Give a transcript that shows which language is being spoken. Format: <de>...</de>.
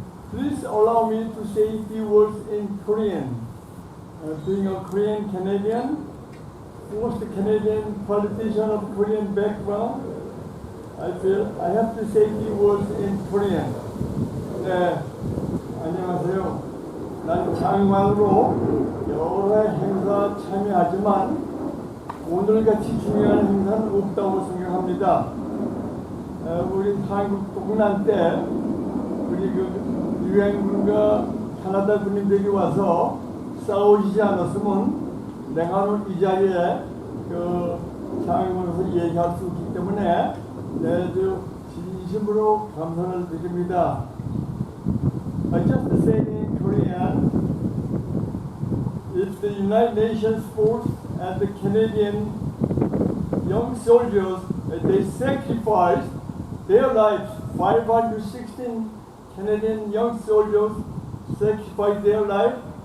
<en>Please allow me to say a few words in Korean. Being a Korean Canadian, first Canadian politician of Korean background, I feel I have to say a few words in Korean.</en> <ko>네, 안녕하세요. 난 장관으로 여러 행사 참여하지만 오늘같이 중요한 행사는 없다고 생각합니다. 우리 한국 독난 때 우리 유엔군과 캐나다 군인들이 와서 싸우지 않았으면 내가 이 자리에 장관으로서 얘기할 수 있기 때문에 아주 진심으로 감사를 드립니다.</ko> <en>I just said in Korean, if the United Nations force and the Canadian young soldiers, they sacrificed their lives, 516 Canadian young soldiers sacrificed their life.</en>